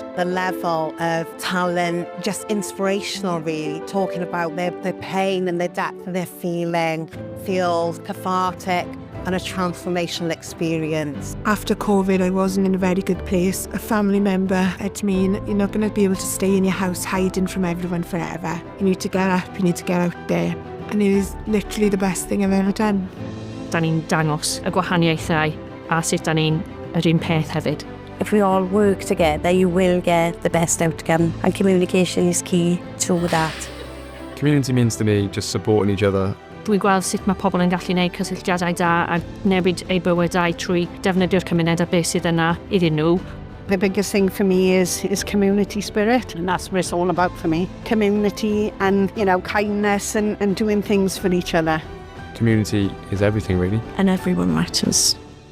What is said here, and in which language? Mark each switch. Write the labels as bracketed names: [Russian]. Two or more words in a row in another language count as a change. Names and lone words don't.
[English] The level of talent, just inspirational really, talking about their pain and the depth of their feeling, feels cathartic and a transformational experience. After COVID, I wasn't in a very good place. A family member said to me, you're not going to be able to stay in your house hiding from everyone forever. You need to get up, you need to get out there. And it was literally the best thing I've ever done. [Welsh] Da ni'n dangos y gwahaniaethau a sut da ni'n yr un peth hefyd. [English] If we all work together, you will get the best outcome, and communication is key to that. Community means to me just supporting each other. [Welsh] Dwi'n gweld sut mae pobl yn gallu gwneud cysylltiadau da a newid eu bywydau trwy defnyddio'r cymuned a beth sydd yna iddyn nhw. [English] The biggest thing for me is community spirit, and that's what it's all about for me. Community and, kindness and doing things for each other. Community is everything, really. And everyone matters.